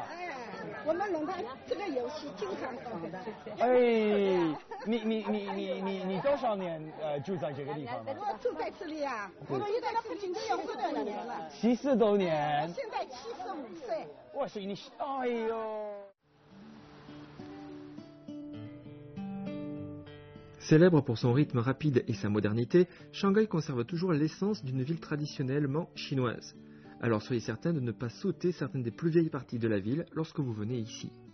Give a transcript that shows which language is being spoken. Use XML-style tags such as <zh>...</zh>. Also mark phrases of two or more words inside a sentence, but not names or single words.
<zh>哎，我们弄的这个游戏经常搞的。哎，你多少年住在这个地方呢？我住在这里啊，我们在附近70多年了。 70多年。现在75岁。哇塞，你哎呦。</zh> <fr>Célèbre pour son rythme rapide et sa modernité, Shanghai conserve toujours l'essence d'une ville traditionnellement chinoise. Alors soyez certain de ne pas sauter certaines des plus vieilles parties de la ville lorsque vous venez ici.</fr>